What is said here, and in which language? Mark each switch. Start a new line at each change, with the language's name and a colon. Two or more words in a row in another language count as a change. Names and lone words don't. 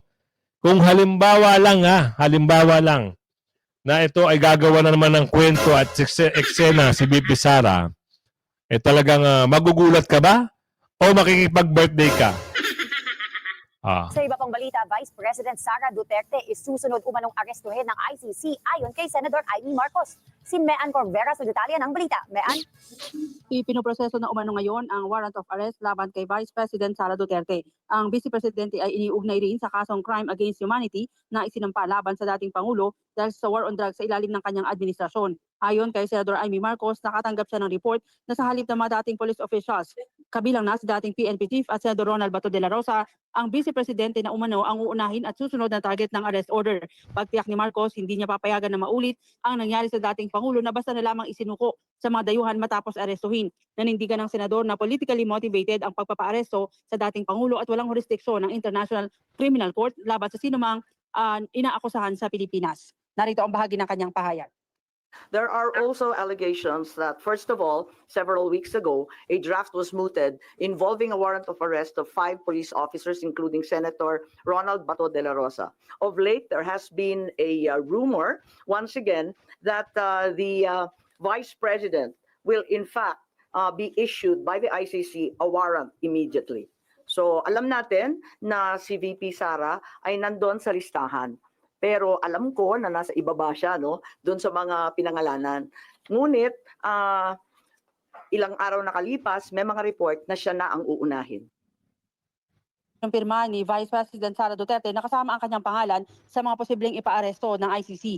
Filipino: Kung halimbawa lang na ito ay gagawa na naman ng kwento at eksena si Bibi Sara, talagang magugulat ka ba? O makikipag-birthday ka? Sa iba pang balita, Vice President Sara Duterte is susunod umanong arestuhin ng ICC ayon kay Senador Amy Marcos. Si Mean Corvera sa detalye ng balita. Mean? Ipinoproseso na umano ngayon ang
English: warrant of arrest
Filipino: laban kay Vice President Sara Duterte. Ang Vice Presidente ay iniugnay rin sa kasong
English: crime against humanity
Filipino: na isinampa laban sa dating Pangulo dahil sa
English: war on drugs
Filipino: sa ilalim ng kanyang administrasyon. Ayon kay Senador Amy Marcos, nakatanggap siya ng report na sa halip ng mga dating
English: police officials,
Filipino: kabilang na si dating PNP Chief at Senador Ronald Bato de la Rosa, ang Vice Presidente na umano ang uunahin at susunod na target ng
English: arrest order.
Filipino: Pagtiyak ni Marcos, hindi niya papayagan na maulit ang nangyari sa dating Pangulo na basta na lamang isinuko sa mga dayuhan matapos arestuhin. Nanindigan ng senador na
English: politically motivated
Filipino: ang pagpapaaresto sa dating Pangulo at walang jurisdiksyon ng International Criminal Court laban sa sinumang inaakusahan sa Pilipinas. Narito ang bahagi ng kanyang pahayag.
English: There are also allegations that, first of all, several weeks ago, a draft was mooted involving a warrant of arrest of 5 police officers, including Senator Ronald Bato de la Rosa. Of late, there has been a rumor, once again, that the Vice President will in fact be issued by the ICC a warrant immediately.
Filipino: So alam natin na si VP Sara ay nandun sa listahan. Pero alam ko na nasa ibaba siya, no, doon sa mga pinangalanan. Ngunit ilang araw nakalipas, may mga report na siya na ang uunahin. Kumpirma ni Vice President Sara Duterte na kasama ang kanyang pangalan sa mga posibleng ipaaresto ng ICC.